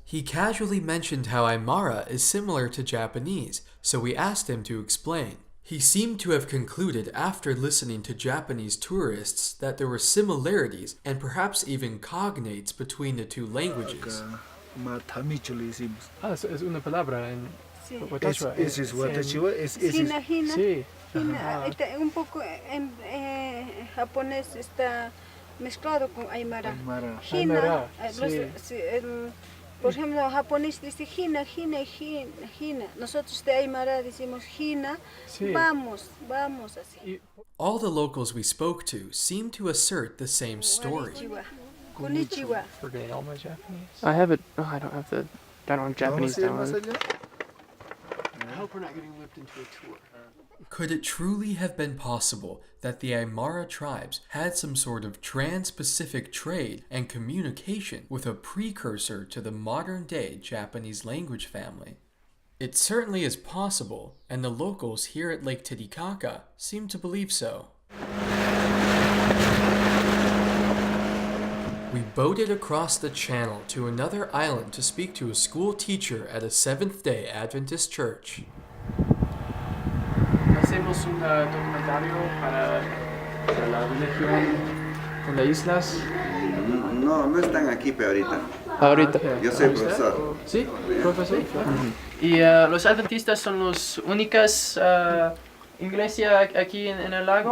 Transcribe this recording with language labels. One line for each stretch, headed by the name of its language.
English: He casually mentioned how Aymara is similar to Japanese, so we asked him to explain. He seemed to have concluded after listening to Japanese tourists that there were similarities and perhaps even cognates between the two languages.
Spanish: Matamicho le decimos. Ah, es una palabra en Watashua. Ese es Watashua.
Aymara: Hina, hina.
Spanish: Sí. Hina, un poco en japonés está mezclado con Aymara. Aymara.
Aymara: Hina,
Spanish: Aymara, sí. Por ejemplo, japonés dice hina, hina, hina, hina. Nosotros de Aymara decimos hina, Sí. vamos, vamos así.
English: All the locals we spoke to seemed to assert the same story.
Japanese: Konnichiwa. Konnichiwa.
English: Forgetting all my Japanese. I have it. Oh, I don't have Japanese downloaded. I hope we're not getting whipped into a tour. Could it truly have been possible that the Aymara tribes had some sort of trans-Pacific trade and communication with a precursor to the modern-day Japanese language family? It certainly is possible, and the locals here at Lake Titicaca seem to believe so. We boated across the channel to another island to speak to a school teacher at a Seventh-day Adventist church.
Spanish: Hacemos un documentario para la religión en las islas. No, no están aquí pero ahorita. Ahorita. Yo soy profesor. Sí, profesor. Y los adventistas son las únicas iglesias aquí en el lago.